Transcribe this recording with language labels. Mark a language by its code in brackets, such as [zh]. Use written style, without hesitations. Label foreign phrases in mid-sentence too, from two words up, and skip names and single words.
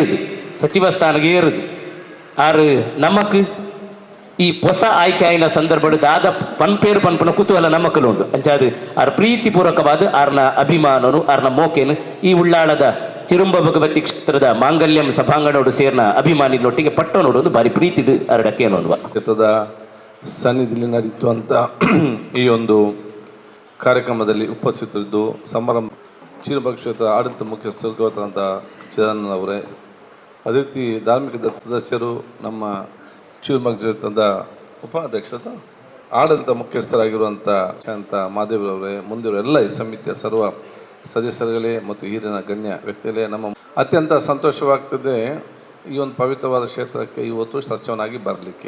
[tcy] ಏರುದು ಆರು ನಮಕ್ ಈ ಹೊಸ ಆಯ್ಕೆ ಆಯ್ನ ಸಂದರ್ಭ ದಾದ ಪನ್ಪೇರು ಪನ್ಪನ ಕುತೂಹಲ ನಮ್ಮಕಲು ಉಂಟು ಅಂಚಾದು ಆರ್ ಪ್ರೀತಿಪೂರ್ವಕವಾದ ಆರ್ನ ಅಭಿಮಾನನು ಆರ್ನ ಮೋಕೆನು ಈ ಉಳ್ಳಾಳದ ಚಿರುಂಬ ಭಗವತಿ ಕ್ಷೇತ್ರದ ಮಾಂಗಲ್ಯಂ ಸಭಾಂಗಣೋಡು ಸೇರ್ನ ಅಭಿಮಾನಿನೊಟ್ಟಿಗೆ ಪಟ್ಟನೋಡು ಒಂದು ಬಾರಿ ಪ್ರೀತಿಡು ಅರಡಕ್ಕೇನು ಅನ್ನುವ [kn] ಕ್ಷೇತ್ರದ ಸನ್ನಿಧಿಯಲ್ಲಿ ನಡೆಯುವಂಥ ಈ ಒಂದು ಕಾರ್ಯಕ್ರಮದಲ್ಲಿ ಉಪಸ್ಥಿತರಿದ್ದು ಸಮಾರಂಭ ಚಿರುಂಬ ಕ್ಷೇತ್ರ ಆಡಳಿತ ಮುಖ್ಯಸ್ಥರು ಗೌತರಂತ ಚಿದಾನಂದ ಅವರೇ ಅದೇ ರೀತಿ ಧಾರ್ಮಿಕ ಸದಸ್ಯರು ನಮ್ಮ ಚಿರುಂಬ ಕ್ಷೇತ್ರದ ಉಪಾಧ್ಯಕ್ಷದ ಆಡಳಿತ ಮುಖ್ಯಸ್ಥರಾಗಿರುವಂಥ ಶಾಂತ ಮಾದೇವರವರೇ ಮುಂದಿರುವ ಎಲ್ಲ ಈ ಸಮಿತಿಯ ಸರ್ವ ಸದಸ್ಯರುಗಳೇ ಮತ್ತು ಹಿರಿಯ ಗಣ್ಯ ವ್ಯಕ್ತಿಗಳೇ ನಮ್ಮ ಅತ್ಯಂತ ಸಂತೋಷವಾಗ್ತದೆ ಈ ಒಂದು ಪವಿತ್ರವಾದ ಕ್ಷೇತ್ರಕ್ಕೆ ಇವತ್ತು ಸಚಿವನಾಗಿ ಬರಲಿಕ್ಕೆ.